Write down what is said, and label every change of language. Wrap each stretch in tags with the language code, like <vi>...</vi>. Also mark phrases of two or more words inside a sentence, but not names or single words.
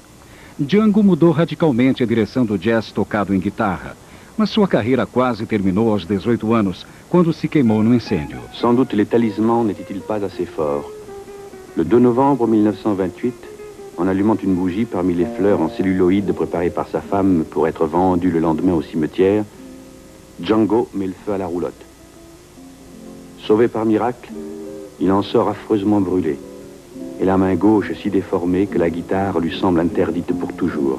<pt>Django mudou radicalmente a direção do jazz tocado em guitarra, mas sua carreira quase terminou aos 18 anos, quando se queimou no incêndio.</pt> <fr>Sans doute les talismans n'étaient-ils pas assez forts. Le 2 novembre 1928, en allumant une bougie parmi les fleurs en celluloïde préparées par sa femme pour être vendues le lendemain au cimetière, Django met le feu à la roulotte. Sauvé par miracle, il en sort affreusement brûlé, et la main gauche si déformée que la guitare lui semble interdite pour toujours.</fr>